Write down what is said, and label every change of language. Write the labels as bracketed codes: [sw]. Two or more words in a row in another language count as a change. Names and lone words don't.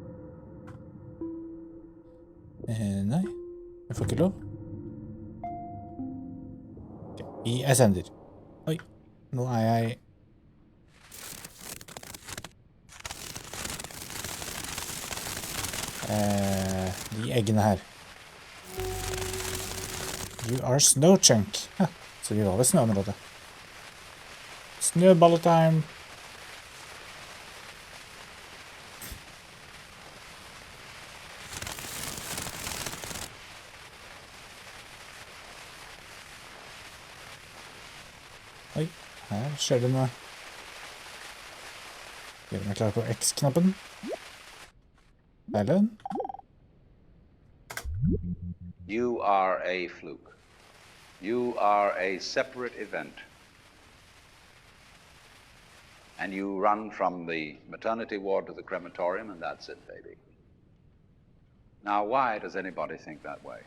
[no] Nei, jeg får ikke lov. Ok, vi ascender. Oi, nå er jeg... de eggene her. [en] You are snow chunk. [no] Ja, så vi var ved snøområdet. Snøballetime. Oi, her skjer det noe. Gjør meg klar på X-knappen. Ellen? [en] You are a fluke. You are a separate event. And you run from the maternity ward to the crematorium, and that's it, baby. Now, why does anybody think that way?